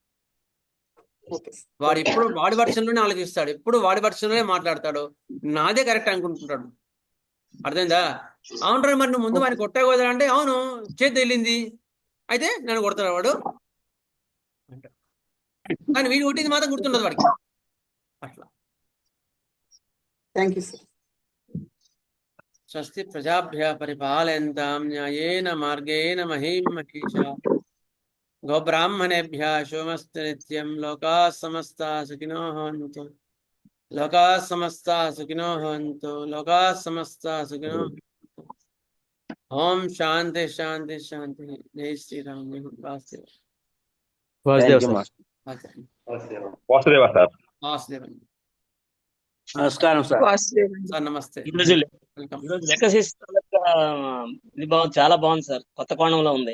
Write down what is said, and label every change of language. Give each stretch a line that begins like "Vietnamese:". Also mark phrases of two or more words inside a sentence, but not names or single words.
Telugu: వాడు ఎప్పుడు వాడి వర్షంలోనే ఆలోచిస్తాడు, ఎప్పుడు వాడి వర్షంలోనే మాట్లాడతాడు, నాదే కరెక్ట్ అనుకుంటుంటాడు. అర్థమైందా? అవును, మరి నువ్వు ముందు వాడిని కొట్టావు కదా అంటే, అవును చేతి వెళ్ళింది, అయితే నన్ను కొడతాడు వాడు అంటాడు. కానీ వీడు కొట్టింది మాత్రం గుర్తుండదు వాడికి. అట్లా.
English: Thank you sir.
Sanskrit: స్వస్తి ప్రజాభ్య పరిపాలయంతాం న్యాయేన మార్గేణ మహీం మహిషా గోబ్రాహ్మణేభ్య శుభమస్తు నిత్యం. లోకా సమస్తా సుఖినో భవంతు. లోకా సమస్తా సుఖినో భవంతు. లోకా సమస్తా సుఖినో భవంతు. ఓం శాంతి శాంతి శాంతి.
Telugu: జై శ్రీరామ్. వాసుదేవ సార్. వాసుదేవన్. నమస్కారం సార్. సార్ నమస్తే. ఈరోజు లెకసిస్ ఇది బాగుంది, చాలా బాగుంది సార్. కొత్త కోణంలో ఉంది.